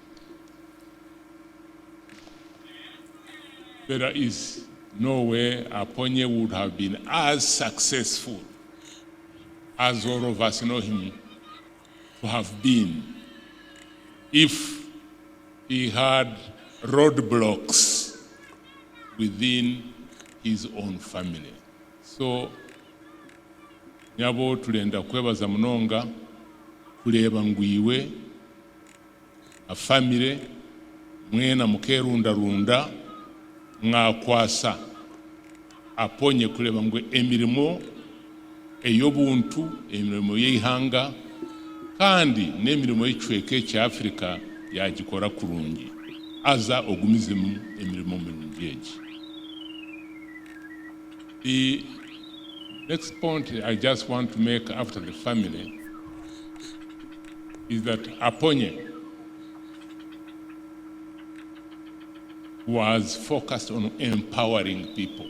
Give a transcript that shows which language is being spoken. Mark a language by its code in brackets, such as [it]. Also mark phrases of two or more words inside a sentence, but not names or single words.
[en] There is no way Aponye would have been as successful as all of us know him to have been if he had roadblocks within his own family. So, [nyn] nyabo tulenda kwebaza munonga kuleba ngwiwe [en] a family [nyn] mwena mukerunda mwakwasa Aponye kuleba ngwe emirimo eyobuntu emirimo y'ihanga kandi n'emirimo y'icweke cya Afrika yagikora kurungi aza ogumizemu emirimo mirungi egi. [en] The next point I just want to make after the family is that Aponye was focused on empowering people.